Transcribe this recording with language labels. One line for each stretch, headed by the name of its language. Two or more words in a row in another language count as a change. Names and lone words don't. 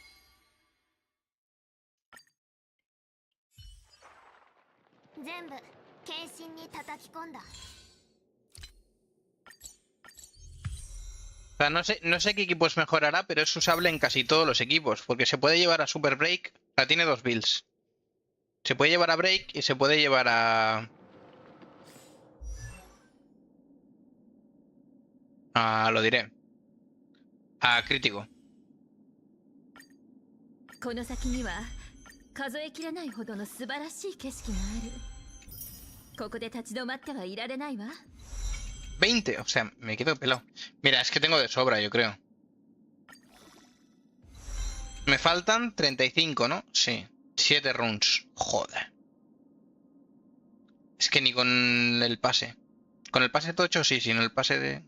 Spanish: O sea, no sé qué equipos mejorará, pero es usable en casi todos los equipos, porque se puede llevar a Super Break, o sea, tiene 2 builds. Se puede llevar a Break y se puede llevar a... lo diré. A Crítico.
Japanese: この先には数えきれないほどの素晴らしい景色がある。ここで立ち止まってはいられないわ。
Spanish: 20, o sea, me quedo pelado. Mira, es que tengo de sobra, yo creo. Me faltan 35, ¿no? Sí. 7 runes. Joder. Es que ni con el pase. Con el pase tocho sí, sin el pase de...